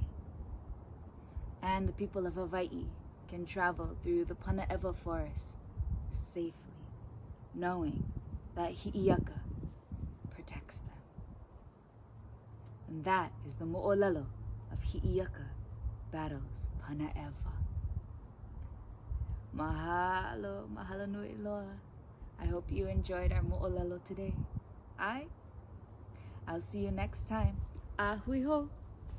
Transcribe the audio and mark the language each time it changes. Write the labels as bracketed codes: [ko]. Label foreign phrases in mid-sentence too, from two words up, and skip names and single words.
[en] And the people of Hawaii can travel through the Pana'ewa forest safely, knowing that Hi'iaka protects them. And that is the mo'olelo of Hi'iaka battles Pana'ewa. [haw] Mahalo, mahalo nui loa. [en] I hope you enjoyed our mo'olelo today. I'll see you next time. [haw] Ahui ho.